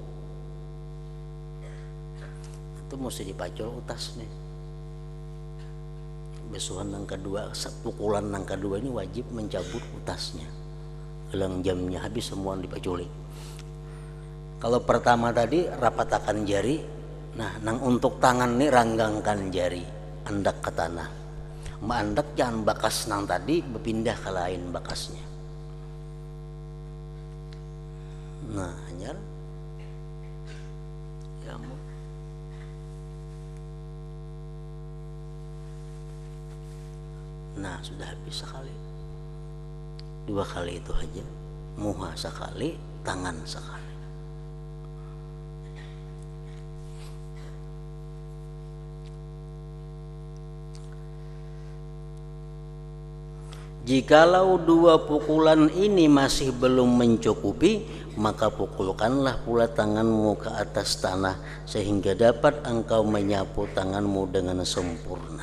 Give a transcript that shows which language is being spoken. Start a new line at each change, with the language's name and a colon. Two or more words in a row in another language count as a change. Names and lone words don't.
Banjar: Itu mesti dipacul utas nih.
Indonesian: Besuhan yang kedua, pukulan yang kedua ini wajib mencabut utasnya.
Banjar: Gelang jamnya habis semua dipaculi. Kalau pertama tadi rapatakan jari, nah nang untuk tangan nih ranggangkan jari, andak ke tanah. Andak jangan bakas nang tadi berpindah ke lain bakasnya. Nah, hanyar ya mau. Nah, sudah habis sekali. Dua kali itu aja.
Indonesian: Muha sekali, tangan sekali. Jikalau dua pukulan ini masih belum mencukupi, maka pukulkanlah pula tanganmu ke atas tanah sehingga dapat engkau menyapu tanganmu dengan sempurna.